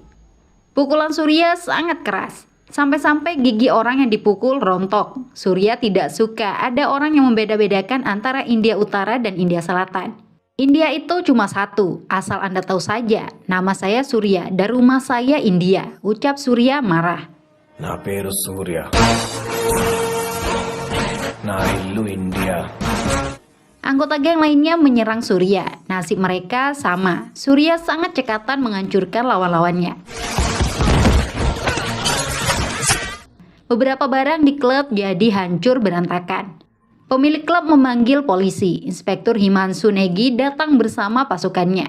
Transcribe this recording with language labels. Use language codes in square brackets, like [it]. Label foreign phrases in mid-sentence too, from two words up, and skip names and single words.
[id] Pukulan Surya sangat keras. Sampai-sampai gigi orang yang dipukul rontok. Surya tidak suka ada orang yang membeda-bedakan antara India Utara dan India Selatan. India itu cuma satu, asal Anda tahu saja. Nama saya Surya dan rumah saya India, ucap Surya marah. [te] నా పేరు సూర్య, నా ఇల్లు ఇండియా. [id] Anggota geng lainnya menyerang Surya. Nasib mereka sama. Surya sangat cekatan menghancurkan lawan-lawannya. Beberapa barang di klub jadi hancur berantakan. Pemilik klub memanggil polisi. Inspektur Himansu Negi datang bersama pasukannya.